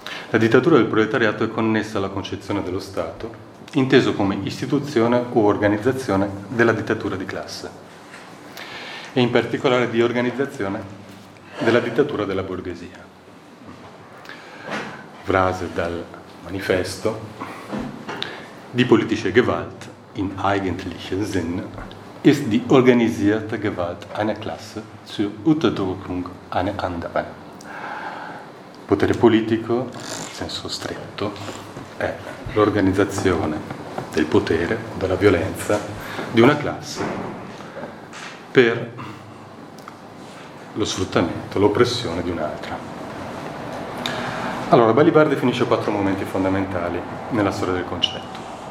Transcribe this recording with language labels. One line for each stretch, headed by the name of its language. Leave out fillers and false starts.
Italian: La dittatura del proletariato è connessa alla concezione dello Stato, inteso come istituzione o organizzazione della dittatura di classe, e in particolare di organizzazione della dittatura della borghesia. Frase dal manifesto di
German: Politische Gewalt in eigentlichen Sinn ist die organisierte Gewalt einer Klasse zur Unterdrückung einer anderen.
Italian: Potere politico, in senso stretto, è l'organizzazione del potere, della violenza, di una classe per lo sfruttamento, l'oppressione di un'altra. Allora, Balibar definisce quattro momenti fondamentali nella storia del concetto.